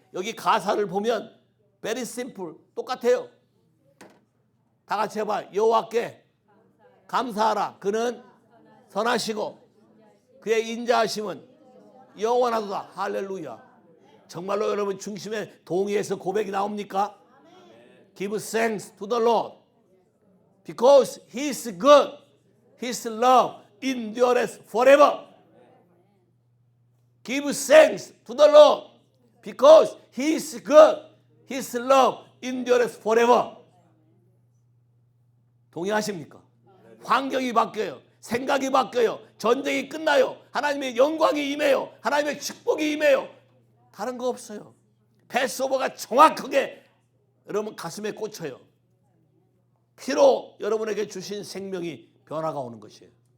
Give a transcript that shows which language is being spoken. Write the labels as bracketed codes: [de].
[ko] 여기 가사를 보면 [en] very simple [ko] 똑같아요. 다 같이 해봐. 여호와께 감사하라. 그는 선하시고 그의 인자하심은 영원하도다. 할렐루야. 정말로 여러분 중심에 동의해서 고백이 나옵니까? [en] Give thanks to the Lord because He is good. His love endures forever. Give thanks to the Lord because He is good. His love endures forever. [ko] 동의하십니까? 환경이 바뀌어요. 생각이 바뀌어요. 전쟁이 끝나요. 하나님의 영광이 임해요. 하나님의 축복이 임해요. 다른 거 없어요. 패스오버가 정확하게 여러분 가슴에 꽂혀요. 피로 여러분에게 주신 생명이 변화가 오는 것이에요.